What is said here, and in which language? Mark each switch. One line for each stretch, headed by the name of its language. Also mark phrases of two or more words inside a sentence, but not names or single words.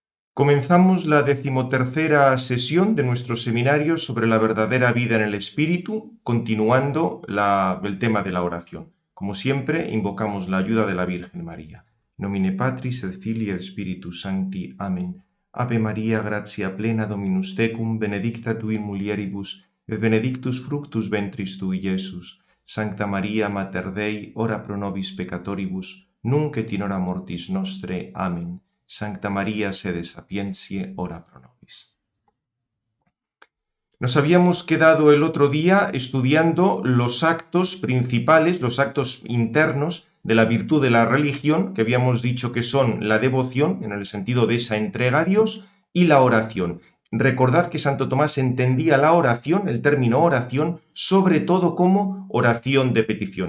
Spanish: Comenzamos la 13ª sesión de nuestro seminario sobre la verdadera vida en el Espíritu, continuando el tema de la oración. Como siempre, invocamos la ayuda de la Virgen María.
Latin: Nomine Patris et Filii et Spiritus Sancti.
Spanish: Amén.
Latin: Ave María, gratia plena Dominus tecum, benedicta tu in mulieribus, et benedictus fructus ventris tui, Iesus. Sancta Maria, Mater Dei, ora pro nobis peccatoribus, nunc et in hora mortis nostre.
Spanish: Amén.
Latin: Sancta María, sede sapientiae, ora pro nobis.
Spanish: Nos habíamos quedado el otro día estudiando los actos principales, los actos internos de la virtud de la religión, que habíamos dicho que son la devoción, en el sentido de esa entrega a Dios, y la oración. Recordad que Santo Tomás entendía la oración, el término oración, sobre todo como oración de petición.